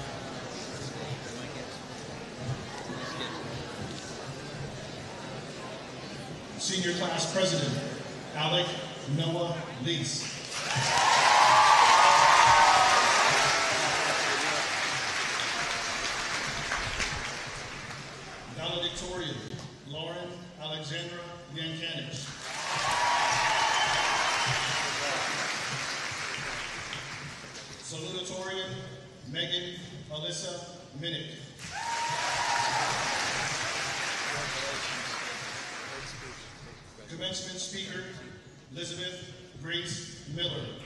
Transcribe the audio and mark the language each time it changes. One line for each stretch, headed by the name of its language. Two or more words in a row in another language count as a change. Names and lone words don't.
English: Senior Class President, Alec Noah Lease. Valedictorian, Lauren Alexandra Yankanich. Salutatorian, Megan Alyssa Minnick. Commencement speaker, Elizabeth Grace Miller.